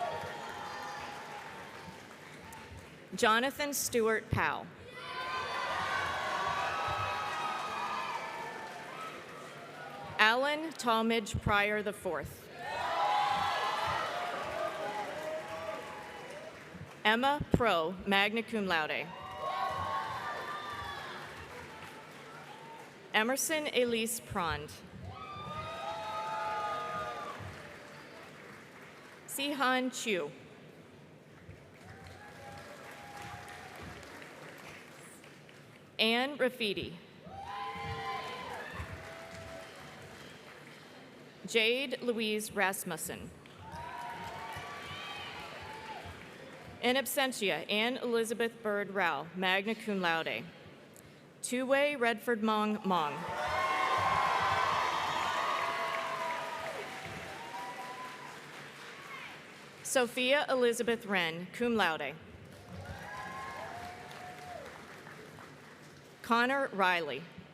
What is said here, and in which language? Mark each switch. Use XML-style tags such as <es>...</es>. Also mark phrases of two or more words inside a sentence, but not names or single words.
<en>Jonathan Stewart Powell. Alan Talmadge Pryor IV. Emma Pro,</en> <la>magna cum laude.</la> <en>Emerson Elise Prond. Sihan Chu. Anne Rafidi. Jade Louise Rasmussen.</en> <la>In absentia,</la> <en>Anne Elizabeth Bird Rao,</en> <la>magna cum laude.</la> <en>Two-way Redford Mong Mong. Sophia Elizabeth Wren,</en> <la>cum laude.</la> <en>Connor Riley.</en>